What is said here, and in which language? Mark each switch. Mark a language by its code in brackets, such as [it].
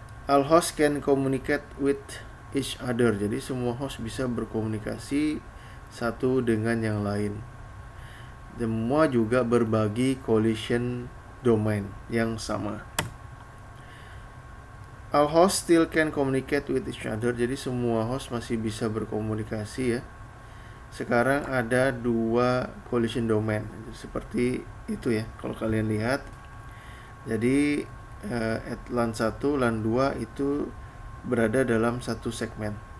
[en] All hosts can communicate with each other. [id] Jadi semua host bisa berkomunikasi satu dengan yang lain. Semua juga berbagi collision domain yang sama. [en] All hosts still can communicate with each other. [id] Jadi semua host masih bisa berkomunikasi ya. Sekarang ada dua collision domain seperti itu ya. Kalau kalian lihat, jadi LAN 1, LAN 2 itu berada dalam satu segmen.